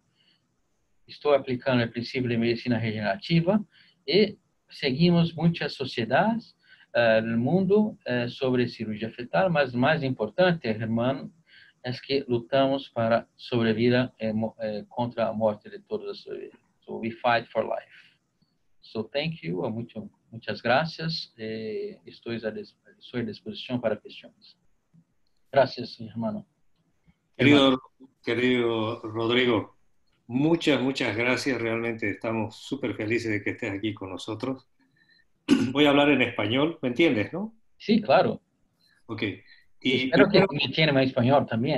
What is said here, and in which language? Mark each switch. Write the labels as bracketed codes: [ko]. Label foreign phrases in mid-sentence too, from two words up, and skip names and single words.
[pt] Estou aplicando o princípio de medicina regenerativa e seguimos muitas sociedades no mundo sobre cirurgia fetal, mas o mais importante, hermano, é que lutamos para sobrevida contra a morte de todas as vidas. [en] So we fight for life. So thank you, [es] muchas gracias. [pt] Estou à disposição para questões. [es] Gracias, hermano. Querido Rodrigo, muchas gracias. Realmente estamos súper felices de que estés aquí con nosotros. Voy a hablar en español, ¿me entiendes, no? Sí, claro. Ok. Y espero que me entiendan en español también.